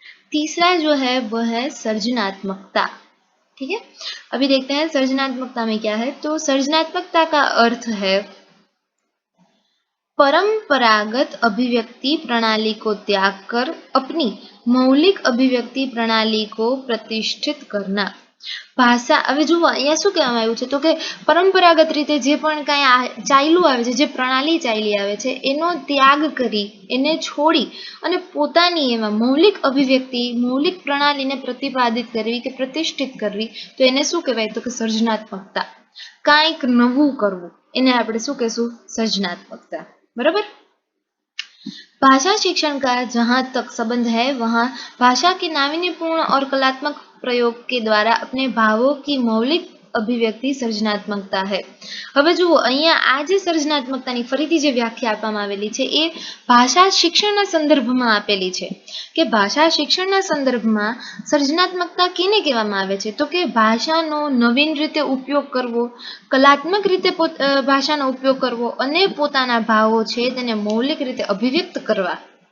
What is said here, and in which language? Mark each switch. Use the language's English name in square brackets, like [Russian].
[Hindi] तीसरा जो है वह है सृजनात्मकता। ठीक है, अभी देखते हैं सृजनात्मकता में क्या है। तो सृजनात्मकता का अर्थ है परंपरागत अभिव्यक्ति प्रणाली को त्याग कर अपनी मौलिक अभिव्यक्ति प्रणाली को प्रतिष्ठित करना। [Gujarati] भाषा હવે જુઓ અહીંયા શું કહેવામાં આવ્યું છે તો કે પરંપરાગત રીતે જે પણ કાંઈ ચાલ્યું આવે છે, જે પ્રણાલી ચાલી આવે છે એનો ત્યાગ કરી, એને છોડી અને પોતાની એમાં મૌલિક અભિવ્યક્તિ, મૌલિક પ્રણાલીને પ્રતિપાદિત કરવી કે પ્રતિષ્ઠિત કરવી, તો એને શું કહેવાય તો કે સર્જનાત્મકતા। કાંઈક નવું કરવું એને આપણે શું કહેશું? સર્જનાત્મકતા। बराबर। [Hindi] भाषा शिक्षण का जहाँ तक संबंध है वहाँ भाषा के नावीन्यपूर्ण और कलात्मक प्रयोग के द्वारा अपने भावों की मौलिक अभिव्यक्ति सृजनात्मकता है। [Gujarati] હવે જુઓ અહીંયા આ જે સર્જનાત્મકતાની ફરીથી જે વ્યાખ્યા આપવામાં આવેલી છે એ ભાષા શિક્ષણના સંદર્ભમાં આપેલી છે કે ભાષા શિક્ષણના સંદર્ભમાં સર્જનાત્મકતા કેને કહેવામાં આવે છે તો કે ભાષાનો નવીન રીતે ઉપયોગ કરવો, કલાત્મક રીતે ભાષાનો ઉપયોગ કરવો અને પોતાના ભાવો છે તેને મૌલિક રીતે અભિવ્યક્ત કરવા।